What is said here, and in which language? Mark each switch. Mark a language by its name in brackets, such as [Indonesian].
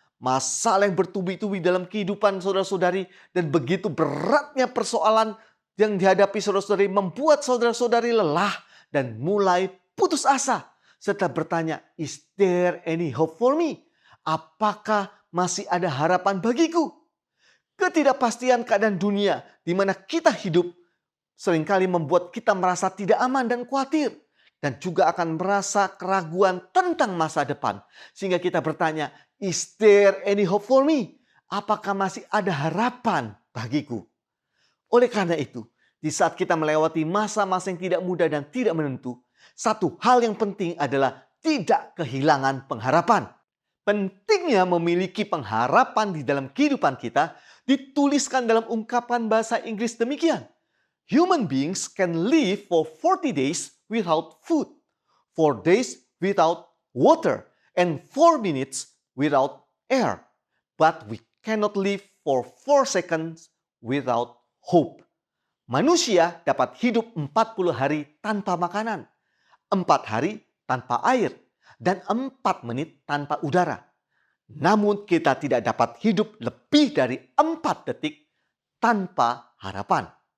[Indonesian] Masalah yang bertubi-tubi dalam kehidupan saudara-saudari dan begitu beratnya persoalan yang dihadapi saudara-saudari membuat saudara-saudari lelah dan mulai putus asa serta bertanya, [English] "Is there any hope for me?" [Indonesian] Apakah masih ada harapan bagiku? Ketidakpastian keadaan dunia di mana kita hidup seringkali membuat kita merasa tidak aman dan khawatir. Dan juga akan merasa keraguan tentang masa depan. Sehingga kita bertanya, [English] is there any hope for me? [Indonesian] Apakah masih ada harapan bagiku? Oleh karena itu, di saat kita melewati masa-masa yang tidak mudah dan tidak menentu, satu hal yang penting adalah tidak kehilangan pengharapan. Pentingnya memiliki pengharapan di dalam kehidupan kita dituliskan dalam ungkapan bahasa Inggris demikian. [English] Human beings can live for 40 days without food, 4 days without water, and 4 minutes without air. But we cannot live for 4 seconds without hope. [Indonesian] Manusia dapat hidup 40 hari tanpa makanan, 4 hari tanpa air, dan 4 menit tanpa udara. Namun kita tidak dapat hidup lebih dari 4 detik tanpa harapan.